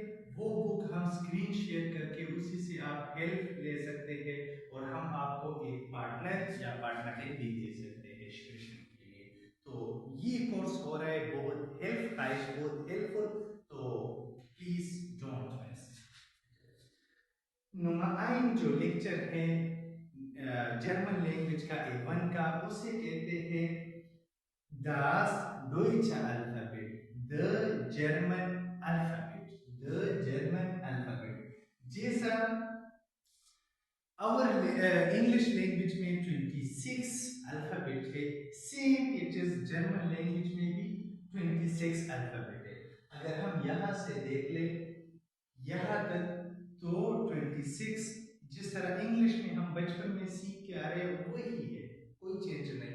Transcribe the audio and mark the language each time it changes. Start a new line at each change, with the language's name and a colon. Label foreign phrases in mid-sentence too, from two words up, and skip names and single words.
Hindi: वो बुक हम स्क्रीन शेयर करके उसी से आप हेल्प ले सकते हैं, और हम आपको एक पार्टनर या पार्टनर भी दे सकते हैं शिक्षण के लिए। तो ये कोर्स हो रहा है बहुत हेल्पफुल, तो
English: please don't miss.
Hindi: नुमाइन जो लेक्चर है जर्मन लैंग्वेज का A1 का, उसे कहते हैं
German: das deutsche Alphabet,
English: the German alphabet, the German alphabet।
Hindi: जैसा
English: our English language
Hindi: में 26 अल्फाबेट है,
English: same it is
Hindi: जर्मन लैंग्वेज में भी 26 अल्फाबेट है। अगर हम यहाँ से देख ले यहाँ तक, तो 26 जिस तरह इंग्लिश में हम बचपन में सीख के आ रहे हैं वही है, कोई चेंज नहीं।